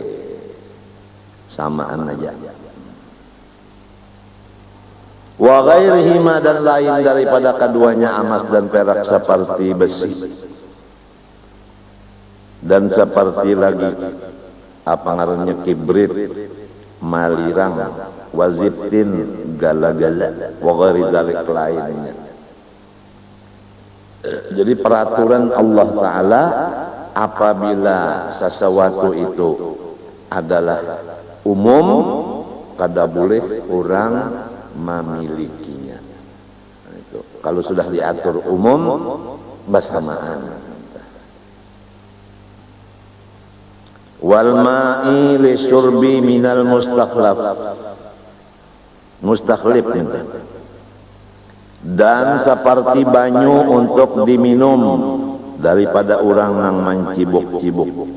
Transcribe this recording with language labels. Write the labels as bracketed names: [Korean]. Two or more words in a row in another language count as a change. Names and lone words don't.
[Banjar] Samaan aja. [Arabic] وغيرهما, [Banjar] dan lain daripada keduanya emas dan perak, seperti besi dan seperti lagi apa ngarannya kibrit, malirang, wazibtin, gala-gala, [Arabic] وغير ذلك [Banjar] lainnya. Jadi peraturan Allah Ta'ala apabila sesuatu itu adalah umum, kada boleh orang memilikinya. Nah, itu. Kalau sudah diatur umum, bersamaan. [Arabic] والماء للشرب من المستخلف, [Banjar] dan seperti banyu untuk diminum daripada orang yang mencibuk-cibuk.